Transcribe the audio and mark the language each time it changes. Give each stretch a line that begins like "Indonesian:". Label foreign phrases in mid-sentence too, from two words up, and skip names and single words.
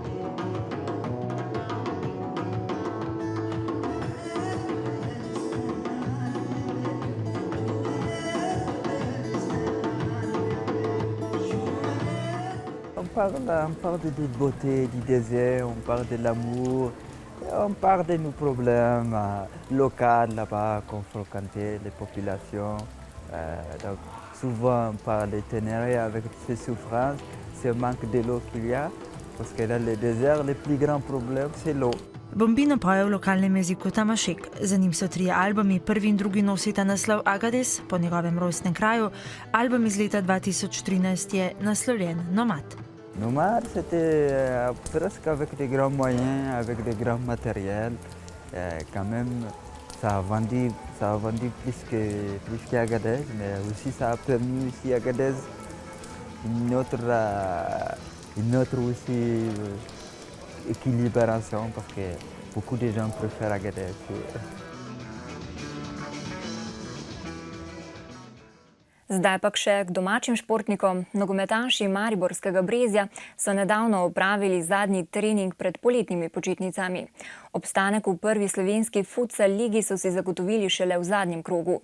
French: On parle de beauté, du désert, on parle de l'amour, on parle de nos problèmes locaux là-bas qu'on fréquentait, les populations. Donc souvent on parle de Ténéré avec ses souffrances, ce manque de l'eau qu'il y a, parce que dans le désert, le plus grand problème c'est l'eau.
Slovenian: Bombino poje v lokalnem jeziku tamašek. Za njim so 3 albumi, prvi in drugi nosita naslov Agades, po njegovem rojstnem kraju. Album iz leta 2013 je naslovljen Nomad.
French: Nomad, c'était presque avec des grands moyens, avec des grands matériels. Quand même, ça a vendu plus qu'Agadez, mais aussi ça a permis aussi à Agadez une autre aussi équilibration, parce que beaucoup de gens préfèrent Agadez.
Slovenian: Zdaj pa še k domačim športnikom. Nogometaši mariborskega Brezja so nedavno opravili zadnji trening pred poletnimi počitnicami. Obstanek v prvi slovenski futsal ligi so si zagotovili šele v zadnjem krogu.